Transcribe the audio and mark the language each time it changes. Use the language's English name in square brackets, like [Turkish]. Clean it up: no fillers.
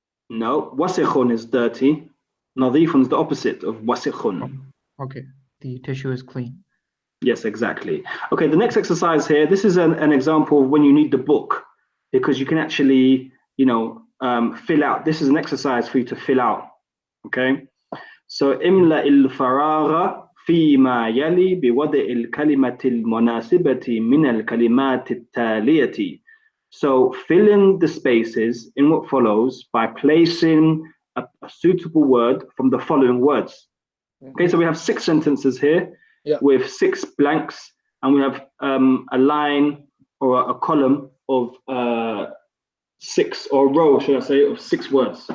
[English] No, [Arabic] وسخ [English] is dirty. [Arabic] نظيف [English] is the opposite of [Arabic] وسخ. [English] Okay, the tissue is clean. Yes, exactly. Okay, the next exercise here, this is an example of when you need the book, because you can actually, fill out. This is an exercise for you to fill out. Okay, so [Arabic] املأ الفراغ فيما يلي بوضع الكلمة المناسبة من الكلمات التالية. [English] So fill in the spaces in what follows by placing a suitable word from the following words. Okay, so we have 6 sentences here with 6 blanks, and we have a line or a column of 6, or a row, should I say, of 6 words.